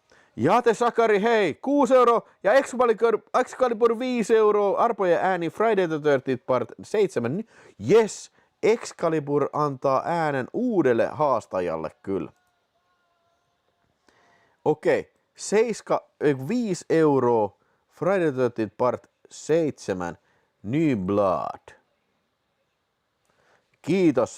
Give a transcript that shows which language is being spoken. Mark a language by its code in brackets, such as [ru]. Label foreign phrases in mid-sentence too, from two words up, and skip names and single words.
[fi] Jate Sakari, hei, 6 euroa ja Excalibur 5 euroa, arpojen ääni Friday the 13th part 7. Yes, Excalibur antaa äänen uudelle haastajalle kyllä. Okei, 5 euroa, Friday the 13th part 7, New Blood. Kiitos.